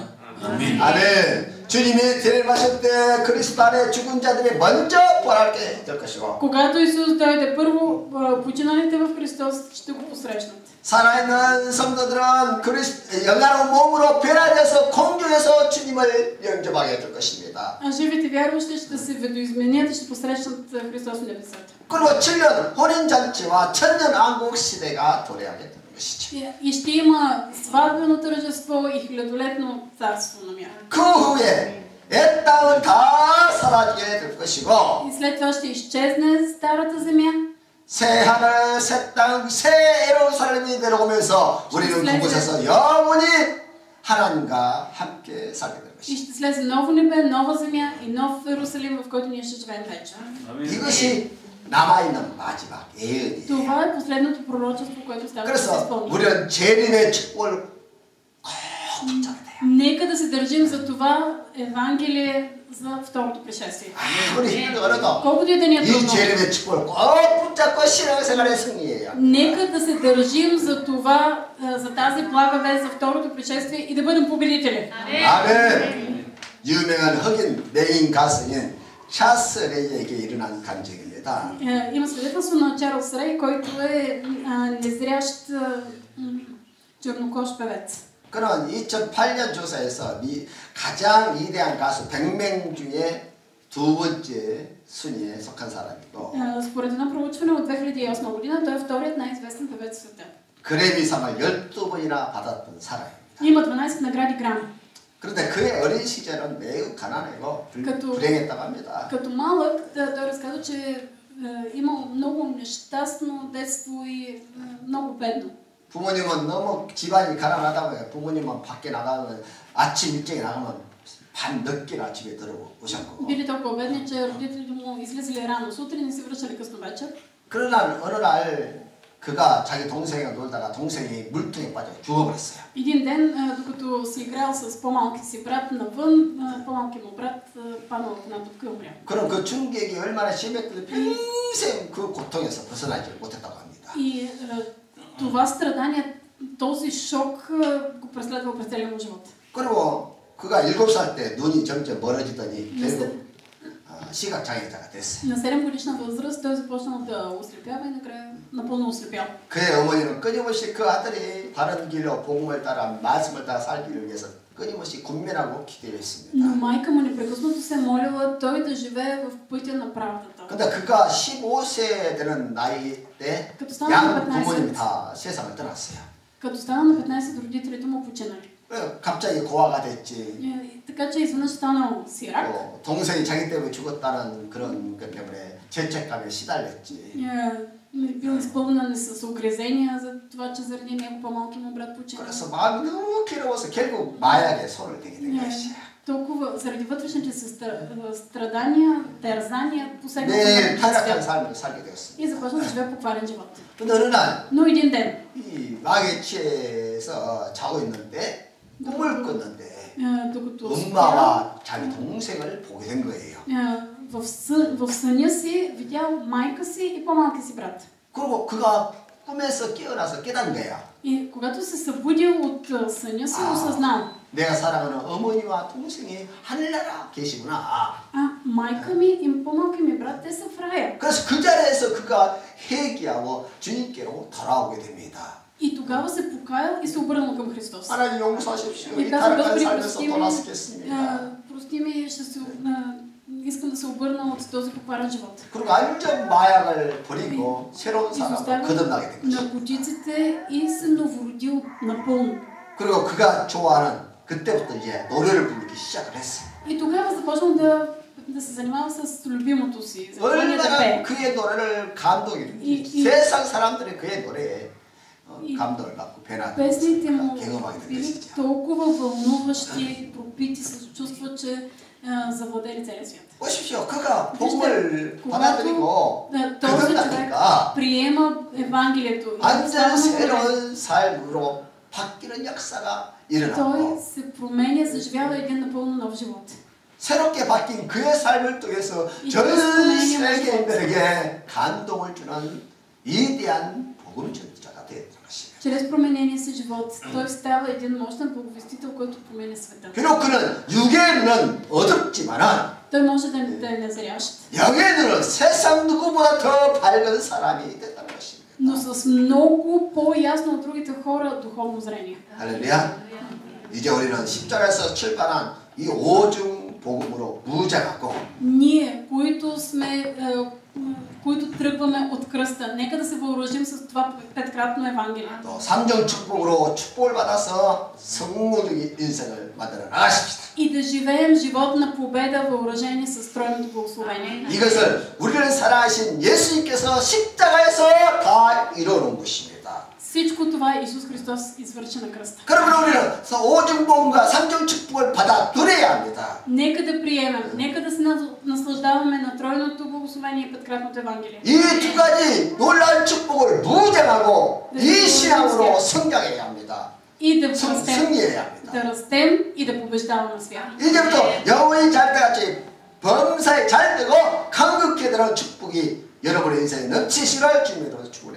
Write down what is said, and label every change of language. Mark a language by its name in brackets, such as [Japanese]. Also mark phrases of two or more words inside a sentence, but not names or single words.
[Korean] 아멘. 아멘. 주님이 재림하실 때 그리스도 안에 죽은 자들이 먼저 부활하게 될 것이고. [Bulgarian] Когато Исус дойде първо, починалите в Христос ще го посрещнат. [Korean] 살아있는 성도들은 영광로운 몸으로 변화되어서 공중에서 주님을 영접하게 될 것입니다. [Bulgarian] А живите вярващи ще се видоизменят и ще посрещнат Христос в небесата. [Korean] 그리고 7년 혼인잔치와 천년왕국 시대가 도래하게 되는 것이죠. [Bulgarian] И ще има сватбено тържество и хилядолетно царство на мира. [Korean] 그 후에 이 땅은 다 사라지게 될 것이고. [Bulgarian] И след това ще изчезне старата земя. [Korean] 새 하늘, 새 땅, 새 예루살렘이 내려오면서 우리는 그곳에서 영원히 하나님과 함께 살게 될 [Bulgarian] И [Korean] 것이죠. [Bulgarian] ще слезе ново небе, нова земя и нов Иерусалим, в който ние ще живеем вече. [Korean] 이것이 남아있는 마지막 예언이에요. [Bulgarian] Това е последното пророчество, което става да се [Korean] 그래서 [Bulgarian] изпълни. [Korean] 우리는 재림의 축복을 꼭 붙잡아야 돼요. [Bulgarian] Нека да се държим за това Евангелие за второто пришествие. [Korean] 아무리 힘들어도 [Bulgarian] Колкото и да ни е [Korean] 이 [Bulgarian] трудно, [Korean] 재림의 축복을 꼭 붙잡고 신앙생활의 승리예요. [Bulgarian] нека да се държим за това, за тази блага вест за второто пришествие и да бъдем победители. [Korean] 아멘. 유명한 흑인 메인 가수인 찰스 레이에게 일어난 간증입니다. [Bulgarian] Има свидетелство на Чарлз Рей, който е незрящ чернокож певец. [Korean] 그는 2008년 조사에서 가장 위대한 가수 100명 중에 두 번째 순위에 속한 사람이고 [Bulgarian] Според едно проучване от 2008 година, той е вторият най-известен певец в света. [Korean] 그래미상을 12번이나 받았던 사람입니다. [Bulgarian] Има 12 награди Грами. [Korean] 그런데 그의 어린 시절은 매우 가난하고 불행했다고 합니다. [Bulgarian] Като малък, той разказва, че имал много нещастно детство и много бедно. [Korean] 부모님은 너무 집안이 가난하다고 해요. 부모님은 밖에 나가면 아침 일찍 나가면 밤 늦게나 집에 들어오셨고. [Bulgarian] Били толкова бедни, че родителите му излизали рано сутрин и се връщали късно вечер. [Korean] 그러나 어느 날 그가 자기 동생이랑 놀다가 동생이 물통에 빠져 죽어버렸어요. [Bulgarian] Един ден, докато си играл с по-малки си брат навън, по-малки му брат паднал в една дупка и умрял. [Korean] 그럼 그 충격이 얼마나 심했길래 평생 그 고통에서 벗어나지 못했다고 합니다. [Bulgarian] И това страдание, този шок го преследвал през целия му живот. [Korean] 그리고 그가 7살 때 눈이 점점 멀어지더니 결국 시각장애자가 됐어요. [Bulgarian] На 7 годишна възраст той започнал да ослепява и накрая напълно ослепял. [Korean] 그의 어머니는 끊임없이 그 아들이 바른 길로 복음을 따라 말씀을 따라 살기를 위해서 끊임없이 군면하고 기도를 했습니다. [Bulgarian] Но майка му непрекъснато се молила той да живее в пътя на правдата. [Korean] 근데 그가 15세 되는 나이 때 양 부모님이 다 세상을 떠났어요. [Bulgarian] Като стана на 15, родителите му починали. [Korean] 갑자기 고아가 됐지. [Bulgarian] Така че изведнъж станал сирак. [Korean] 동생이 자기 때문에 죽었다는 그런 것 때문에 죄책감에 시달렸지. [Bulgarian] Бил изпълнен с огрезения за това, че заради него по-малки му брат почина. [Korean] 그래서 마음이 너무 괴로워서 결국 마약에 손을 대게 된 것이야. [Bulgarian] Толкова заради вътрешните си страдания, тързания, посегна [Korean] 네, 타락한 삶을 살게 되었습니다. [Bulgarian] и започна да живее покварен живот. [Korean] 근데 어느 날 [Bulgarian] Но един ден, [Korean] 이 마약에 취해서 자고 있는데 꿈을 꿨는데 [Bulgarian] докато [Korean] 엄마와 자기 동생을 보게 된 거예요. [Bulgarian] в съня си видял майка си и по-малки си брат. [Korean] 그리고 그가 꿈에서 깨어나서 깨달은 거야. [Bulgarian] И когато се събудил от съня си, осъзнал. [Korean] 내가 사랑하는 어머니와 동생이 하늘나라 계시구나. [Bulgarian] майка ми и по-малки ми брат, те са в рая. [Korean] 그래서 그 자리에서 그가 회개하고 주님께로 돌아오게 됩니다. [Bulgarian] И тогава се покаял и се обърнал към Христос. [Korean] 하나님 용서하십시오. [Bulgarian] И [Korean] 이 [Bulgarian] каза, [Korean] 타락한 [Bulgarian] Господи, [Korean] 삶에서 돌아서겠습니다. [Bulgarian] прости ми, искам да се обърна от този покварен живот. [Korean] 그리고 완전 마약을 버리고 새로운 사람을 거듭나게 된 거죠. [Bulgarian] наркотиците и се новородил напълно. [Korean] 그리고 그가 좋아하는 그때부터 이제 노래를 부르기 시작을 했어. [Bulgarian] И тогава започнал да се занимава с любимото си. [Korean] 얼마나 그의 노래를 감동이 세상 사람들이 그의 노래에 감동을 받고 [Bulgarian] песните му [Korean] 경험하게 된 [Bulgarian] били [Korean] 것이죠. [Bulgarian] толкова вълнуващи, пропити с чувства, че завладели целия свят. [Korean] 보십시오. 그가 복음을 [Bulgarian] когато [Korean] 받아들이고 [Bulgarian] този човек [Korean] 그러니까 [Bulgarian] приема Евангелието и [Korean] 완전 [Bulgarian] става на [Korean] 새로운 삶으로 바뀌는 역사가 [Bulgarian] той [Korean] 일어나고 [Bulgarian] се променя, съживява един напълно нов живот. [Korean] 새롭게 바뀐 그의 삶을 통해서 전 세계인들에게 감동을 주는 위대한 복음 전도자가 되었던 것입니다. [Bulgarian] Чрез променения си живот той става един мощен благовестител, който променя света. [Korean] 비록 그는 육의 눈은 어둡지만은 [Bulgarian] Той може да е незрящ, [Korean] 영의 눈은 세상 누구보다 더 밝은 사람이 됐다는 것입니다. [Bulgarian] но с много по-ясно от другите хора духовно зрение. [Korean] 할렐루야. 이제 우리는 십자가에서 출발한 이 오중 복음으로 무장하고 [Bulgarian] Ние, които тръгваме от кръста, нека да се въоръжим с това петкратно Евангелие. [Korean] 또 삼정 축복으로 축복을 받아서 성공적인 인생을 만들어 나가십시다. [Bulgarian] И да живеем живот на победа, въоръжени с тройното благословение. [Korean] 이것을 우리를 사랑하신 예수님께서 십자가에서 다 이루어놓은 것입니다. [Bulgarian] Всичко това Исус Христос извърши на кръста. [Korean] 그러면 우리는 오중복음과 삼정 축복을 받아 누려야 합니다. [Bulgarian] Нека да приемем, нека да се наслаждаваме на тройното благословение и петкратното Евангелие. [Korean] 이 두 가지 놀라운 축복을 무장하고 이 신앙으로 성장해야 합니다. [Bulgarian] И да [Korean] 승리해야 합니다. [Bulgarian] да растем и да побеждаваме с вяра. [Korean] 이제부터 영원히 잘 때같이 범사에 잘 되고 강극해 되는 축복이 여러분의 인생에 넘치시를 주님으로 축원해요.